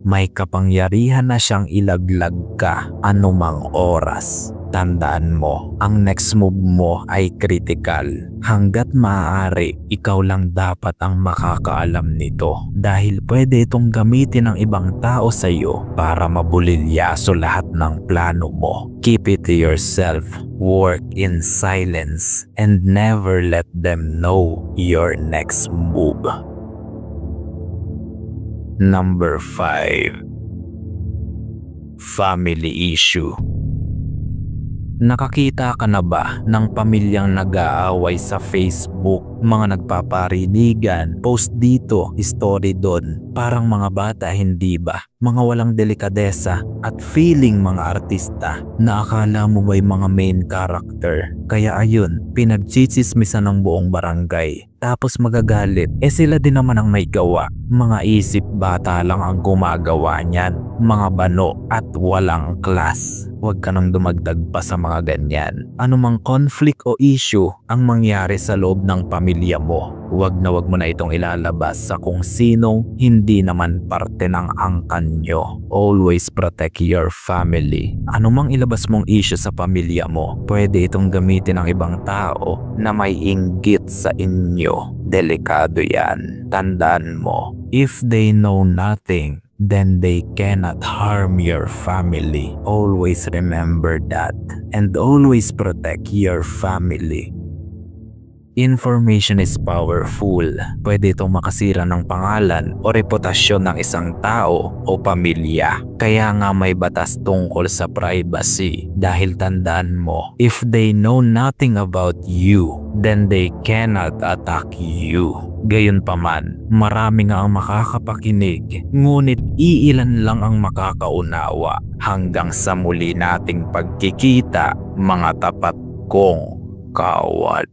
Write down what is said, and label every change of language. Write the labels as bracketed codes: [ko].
[tl] May kapangyarihan na siyang ilaglag ka anumang oras. Tandaan mo, ang next move mo ay critical. Hanggat maaari, ikaw lang dapat ang makakaalam nito dahil pwede itong gamitin ng ibang tao sa iyo para mabulilyaso lahat ng plano mo. [en] Keep it to yourself, work in silence, and never let them know your next move. Number 5. Family issue. [tl] Nakakita ka na ba ng pamilyang nag-aaway sa Facebook? Mga nagpaparinigan, post dito, story doon. Parang mga bata, hindi ba? Mga walang delikadesa at feeling mga artista na akala mo ba'y mga main character. Kaya ayun, pinagtsitsismisan ng buong barangay. Tapos magagalit, sila din naman ang may gawa. Mga isip bata lang ang gumagawa niyan. Mga bano at walang class. Huwag ka nang dumagdag pa sa mga ganyan. Anumang conflict o issue ang mangyari sa loob ng pamilya mo, huwag na huwag mo na itong ilalabas sa kung sinong hindi naman parte ng angkan nyo. [en] Always protect your family. [tl] Anumang ilabas mong issue sa pamilya mo, pwede itong gamitin ng ibang tao na may inggit sa inyo. Delikado yan. Tandaan mo, [en] if they know nothing, then they cannot harm your family. Always remember that and always protect your family. Information is powerful. [tl] Pwede itong makasira ng pangalan o reputasyon ng isang tao o pamilya. Kaya nga may batas tungkol sa privacy. Dahil tandaan mo, [en] if they know nothing about you, then they cannot attack you. [tl] Gayunpaman, marami nga ang makakapakinig, ngunit iilan lang ang makakaunawa. Hanggang sa muli nating pagkikita, mga tapat kong kawad.